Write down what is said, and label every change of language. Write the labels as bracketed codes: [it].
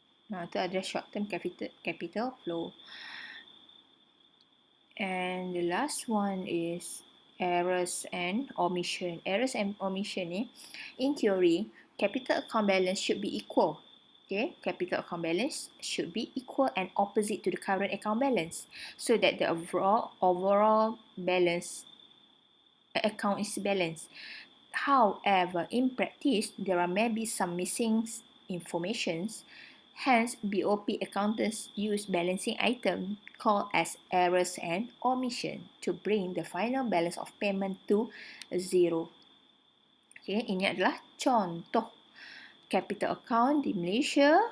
[ms] Itu adalah short-term capital flow. [en] And the last one is errors and omission. Errors and omission ni, in theory, capital account balance should be equal. Okay, capital account balance should be equal and opposite to the current account balance, so that the overall balance account is balanced. However, in practice, there are maybe some missing informations. Hence, BOP accountants use balancing item called as errors and omission to bring the final balance of payment to zero. [ms] Okay, ini adalah contoh capital account di Malaysia.